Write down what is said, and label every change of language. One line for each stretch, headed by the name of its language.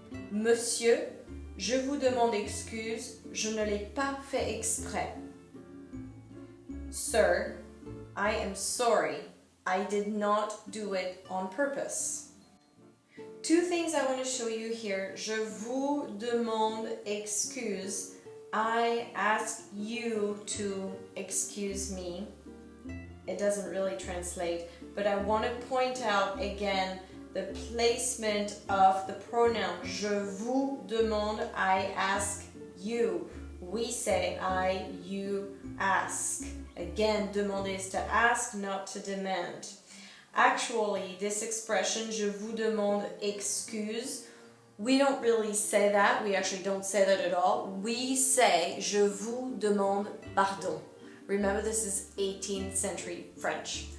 French: Monsieur, je vous demande excuse, je ne l'ai pas fait exprès.
English: Sir, I am sorry, I did not do it on purpose. Two things I want to show you here.
French: Je vous demande excuse.
English: I ask you to excuse me. It doesn't really translate, but I want to point out again the placement of the pronoun.
French: Je vous demande,
English: I ask you. We say I, you, ask. Again, demander is to ask, not to demand. Actually, this expression,
French: je vous demande excuse,
English: we don't really say that. We actually don't say that at all. We say,
French: je vous demande pardon.
English: Remember, this is 18th century French.